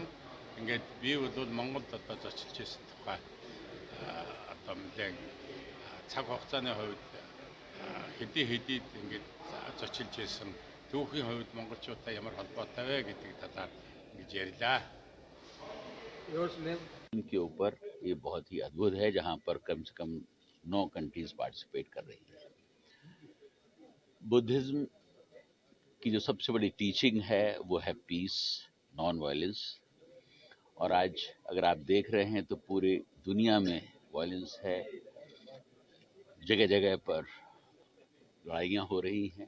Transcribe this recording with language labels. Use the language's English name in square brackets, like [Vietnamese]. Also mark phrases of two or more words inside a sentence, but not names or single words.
[Mongolian] Ингээд би бол Монголд одоо зочилж ирсэн тухай одоо нэлээд цаг хугацааны хувьд хэдий ингээд зочилж ирсэн түүхийн хувьд монголчуудаа ямар холбоотой вэ гэдгийг дадаар ингэж ярьлаа. [Hindi] के ऊपर ये बहुत ही अद्भुत है जहां पर कम से कम 9 [English] countries participate [Hindi] कर रही है। बुद्धिज्म की जो सबसे बड़ी टीचिंग है वो है [English] peace, non violence. [Hindi] और आज अगर आप देख रहे हैं तो पूरी दुनिया में वायलेंस है, जगह जगह पर लड़ाइयाँ हो रही हैं।